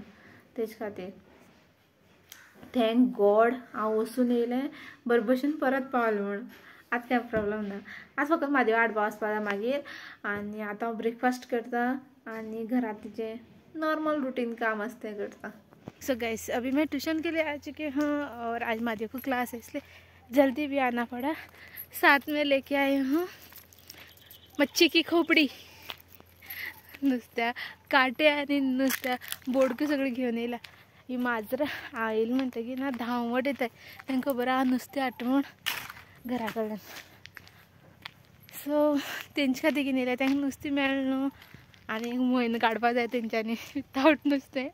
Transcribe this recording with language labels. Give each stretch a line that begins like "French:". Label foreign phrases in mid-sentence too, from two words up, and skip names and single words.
Konkani: तेजे खातीर
English: thank God
Konkani: हांव वचून येयलें बरे भशेन परत पावलें म्हणून. आतां काय प्रॉब्लेम ना. आज फकत म्हादेवा हाडपा वचपा जाय मागीर. आनी आतां हांव ब्रेकफास्ट करता आनी घरांतलें
English: normal routine
Konkani: काम आसता तें करता.
English: so guys
Hindi: अभी मैं ट्यूशन के लिए आ चुकी हूँ और आज मादिया को क्लास है इसलिए जल्दी भी आना पड़ा. साथ में लेके आई हूँ मच्छी की खोपड़ी.
Konkani: नुस्त्या काटे आणि नुस्त्या बोडक्यो सगळे घेऊन येयला. ही माजर आयली म्हणटा की ना धांवट येताय तांकां बरा नुस्तें हाडटा घरा कडल्यान. सो तेंचे खातीर घेवन येयल्या. तांकां नुस्तें मेळ्ळें न्हू आनी म्हयनो काडपा जाय तेंच्यांनी विथावट नुस्तें.